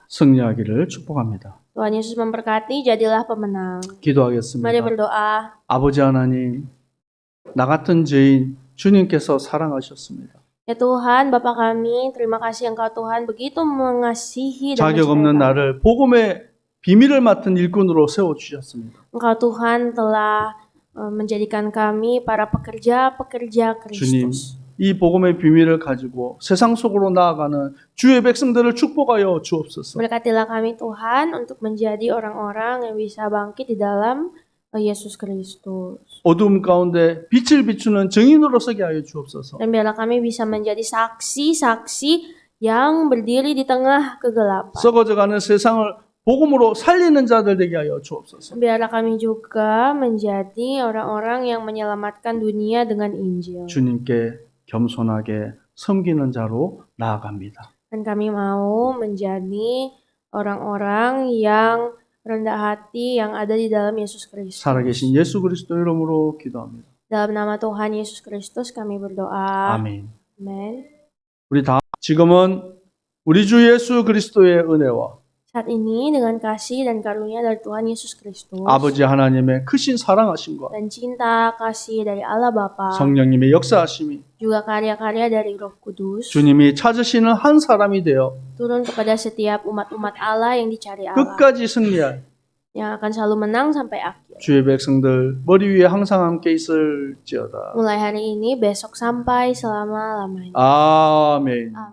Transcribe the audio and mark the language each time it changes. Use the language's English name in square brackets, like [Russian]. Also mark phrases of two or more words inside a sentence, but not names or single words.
[Korean] 승리하기를 축복합니다. [Indonesian] Tuhan Yesus memberkati, jadilah pemenang. Mari [Korean] 기도하겠습니다. [Indonesian] berdoa. [Korean] 아버지 하나님, 나 같은 죄인 주님께서 사랑하셨습니다. [Indonesian] Ya Tuhan, Bapa kami, terima kasih Engkau Tuhan begitu mengasihi dan [Korean] 자격 없는 [Indonesian] mencintai kami. [Korean] 나를 복음의 비밀을 맡은 일꾼으로 세워주셨습니다. [Indonesian] Engkau Tuhan telah menjadikan kami para pekerja-pekerja [Korean] 주님, [Indonesian] Kristus. [Korean] 이 복음의 비밀을 가지고 세상 속으로 나아가는 주의 백성들을 축복하여 주옵소서. [Indonesian] Berkatilah kami Tuhan untuk menjadi orang-orang yang bisa bangkit di dalam Yesus Kristus. [Korean] 어둠 가운데 빛을 비추는 증인으로 서게 하여 주옵소서. [Indonesian] Dan biarlah kami bisa menjadi saksi-saksi yang berdiri di tengah kegelapan. [Korean] 썩어져가는 세상을 복음으로 살리는 자들 되게 하여 주옵소서. [Indonesian] Biarlah kami juga menjadi orang-orang yang menyelamatkan dunia dengan Injil. [Korean] 주님께 겸손하게 섬기는 자로 나아갑니다. [Indonesian] Dan kami mau menjadi orang-orang yang rendah hati yang ada di dalam Yesus Kristus. [Korean] 살아계신 예수 그리스도 이름으로 기도합니다. [Indonesian] Dalam nama Tuhan Yesus Kristus kami berdoa. [Korean] 아멘. [Indonesian] Amin. [Korean] 우리 다 지금은 우리 주 예수 그리스도의 은혜와 [Indonesian] Saat ini dengan kasih dan karunia dari Tuhan Yesus Kristus [Korean] 아버지 하나님의 크신 사랑하심과 [Indonesian] dan cinta kasih dari Allah Bapa, [Korean] 성령님의 역사하심이 [Indonesian] juga karya-karya dari Roh Kudus [Korean] 주님이 찾으시는 한 사람이 되어 [Indonesian] turun kepada setiap umat-umat Allah yang dicari Allah, [Korean] 끝까지 승리할 [Indonesian] yang akan selalu menang sampai akhir. [Korean] 주의 백성들 머리 위에 항상 함께 있을지어다. [Indonesian] Mulai hari ini, besok sampai selama-lamanya. [Korean] 아멘. [Indonesian] Amin.